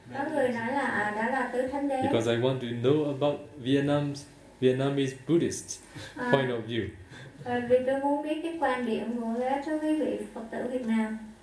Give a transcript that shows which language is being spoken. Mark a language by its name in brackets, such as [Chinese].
[Vietnamese] Có người nói là đó là tứ thánh đế. [English] Because I want to know about Vietnamese Buddhist point of view. [Vietnamese] Vì tôi muốn biết cái quan điểm của các quý vị Phật tử Việt Nam.